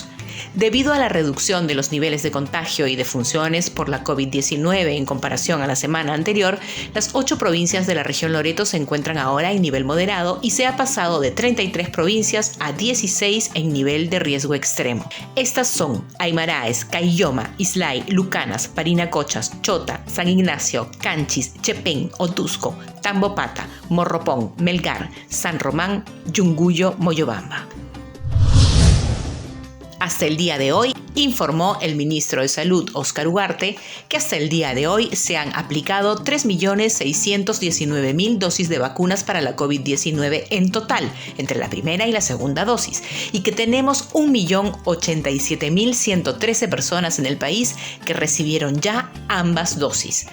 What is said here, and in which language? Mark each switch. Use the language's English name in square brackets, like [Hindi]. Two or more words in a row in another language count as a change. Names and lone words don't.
[Spanish] Debido a la reducción de los niveles de contagio y defunciones por la COVID-19 en comparación a la semana anterior, las 8 provincias de la región Loreto se encuentran ahora en nivel moderado y se ha pasado de 33 provincias a 16 en nivel de riesgo extremo. Estas son Aymaraes, Caylloma, Islay, Lucanas, Parinacochas, Chota, San Ignacio, Canchis, Chepén, Otusco, Tambopata, Morropón, Melgar, San Román, Yunguyo, Moyobamba. Hasta el día de hoy, informó el ministro de Salud, Óscar Ugarte, que hasta el día de hoy se han aplicado 3.619.000 dosis de vacunas para la COVID-19 en total, entre la primera y la segunda dosis, y que tenemos 1.087.113 personas en el país que recibieron ya ambas dosis.